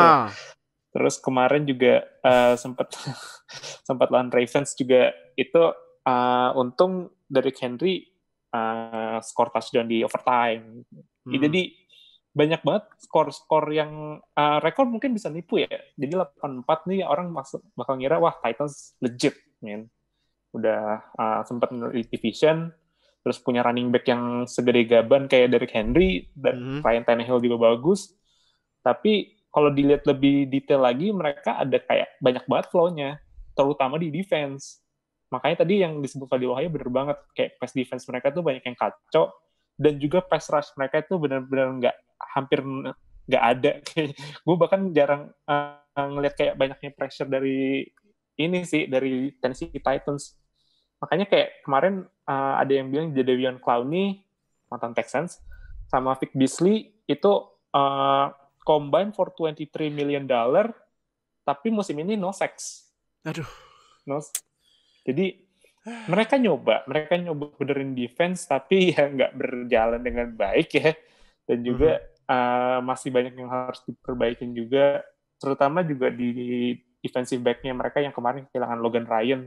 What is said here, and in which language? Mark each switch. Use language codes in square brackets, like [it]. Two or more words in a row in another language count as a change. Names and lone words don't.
[id] Terus kemarin juga sempat lawan Ravens juga itu untung Derrick Henry skor touchdown di overtime. Jadi banyak banget skor yang rekor mungkin bisa nipu ya. Jadi 8-4 nih orang bakal ngira wah Titans [en] legit, man. [id] Udah sempat di division, terus punya [en] running back [id] yang segede gaban kayak Derrick Henry, dan Ryan Tannehill juga bagus. Tapi kalau dilihat lebih detail lagi, mereka ada kayak banyak banget flow-nya, terutama di defense. Makanya tadi yang disebut Fadil Wahyu bener banget, kayak [en] pass defense [id] mereka tuh banyak yang kacau, dan juga [en] pass rush [id] mereka itu benar-benar hampir nggak ada. Gue bahkan jarang ngelihat kayak banyaknya pressure dari Tennessee Titans. Makanya kayak kemarin ada yang bilang Jadeveon Clowney, mantan Texans, sama Vic Beasley itu [en] combine for $23 million, [id] tapi musim ini [en] no sacks. [id] Aduh. Jadi mereka nyoba benerin defense, tapi ya nggak berjalan dengan baik ya. Dan juga masih banyak yang harus diperbaikin juga, terutama juga di [en] defensive back- [id] nya mereka yang kemarin kehilangan Logan Ryan.